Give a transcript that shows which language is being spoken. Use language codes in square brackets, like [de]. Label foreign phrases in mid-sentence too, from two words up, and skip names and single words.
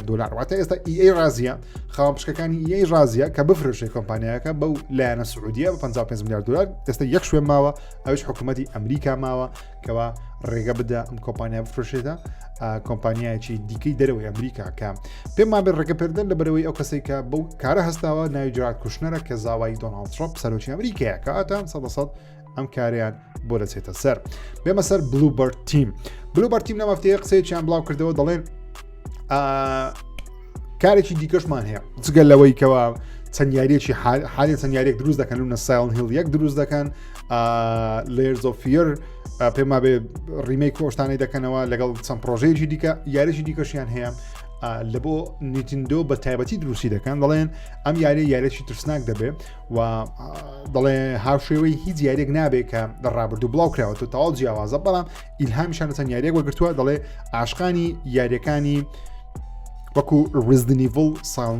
[ckb] دلار واتە ئێستا EA ڕازیە خاوەن پشکەکانی EA ڕازیە کە بفرۆشێ کۆمپانیاکە بەو لایەنە سعودیە بە 55 میلیارد دلار ئێستا یەک شوێن ماوە ئەوش حکوومەتی ئەمریکا ماوە کەوا ڕێگە بدە ئەم کۆمپانیا بفرۆشێتە کۆمپانیایکی دیکەی دەرەوەی ئەمریکا کە پێمان بێت ڕێگەپێدەن لە بەرەوەی ئەو کەسێک کە بەو کارە هەستاوە ناوی جرات کوشنەرە کە زاوای دۆناڵد ترۆمپ سەرۆکی ئەمریکایە کە ئاتان 100% ئەم کاریان بۆ دەچێتە سەر بێمە سەر بلوبەرد تیم بلوبەرد تیم لەم هەفتەیە قسەیەکیان بڵاو کردەوە دەڵێن کارێکی دیکەشمان هەیە جگەل لەوەی کەوە چەند یاریەکی حالی چەند یاریێک دروست دەکەن و ساڵن هیل یەک دروست دەکەن layers of fear پێما بێ ریمیک کۆشتانەی دەکەنەوە لەگەڵ چەند پرۆژەیەکی دیکە یاریێکی دیکەشیان هەیە لە بۆ نیتیندۆ بە تایبەتی دروستی دەکەن دەڵێن ئەم یاریێکی ترسناک دەبێ و دەڵێ هاوشێوەی هیچ یاریێک نابێت کە دەڕابردوو بڵاو کراوە و تەواو جیاوازە بەڵام ئیلهامیشان چەند یاریێک وەرگرتووە دەڵێ عاشقانی یاریەکانی وەکو Resident Evil Silent